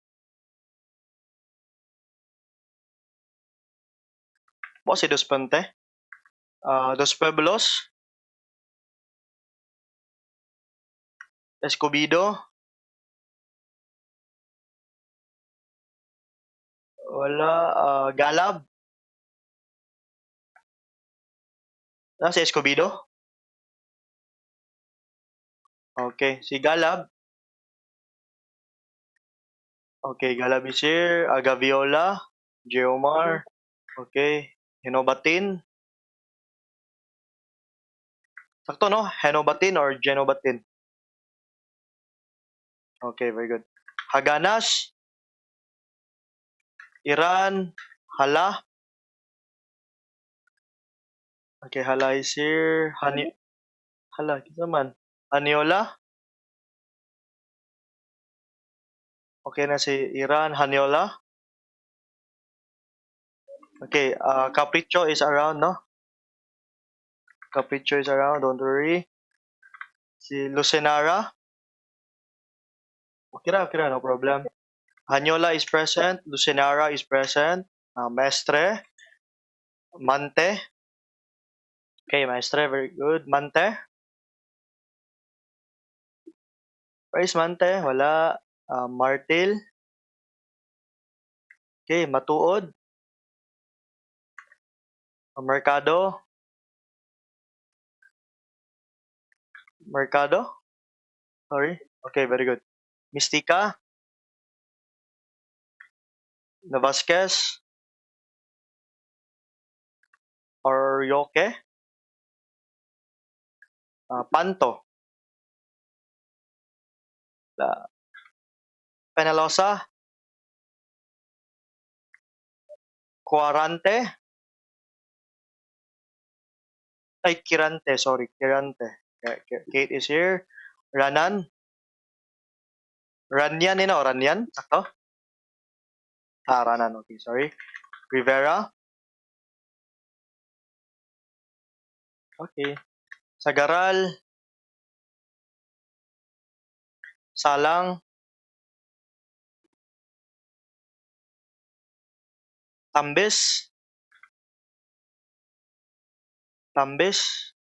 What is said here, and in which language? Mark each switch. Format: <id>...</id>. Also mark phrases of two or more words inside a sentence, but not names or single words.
<ceb>Mo si Desponte. Dos Pueblos. Escobido. Wala. Galab. Si Escobido. Okay, si Galab.</ceb> <en>Okay, Galab is here. Gaviola. Geomar. Okay. Henobatin.</en> <ceb>Sakto, no?</ceb> <en>Henobatin or Genobatin? Okay, very good. Haganas.</en> <ceb>Iran. Hala.</ceb> <en>Okay, Hala is here.</en> <ceb>Hala, kita man. Haniola. Okay na si Iran. Haniola.</ceb> <en>Okay, Capricho is around, no? Capricho is around, don't worry.</en> <ceb>Si Lucenara. Okay na,</ceb> <en>no problem. Haniola is present. Lucenara is present. Mestre. Mante. Okay, Mestre, very good. Mante. Where is Mante?</en> <ceb>Wala.</ceb> <en>Martil. Okay, Matuod. Mercado. Sorry. Okay, very good. Mystica. Navasquez. Or Yoke. Panto. Penalosa. Quarante. Kirante, sorry. Kirante. Kate is here. Ranan. Ranyan, Ranyan? Sakto? Ranan. Okay, sorry. Rivera. Okay. Sagaral, salang, tambis, tambis.</en>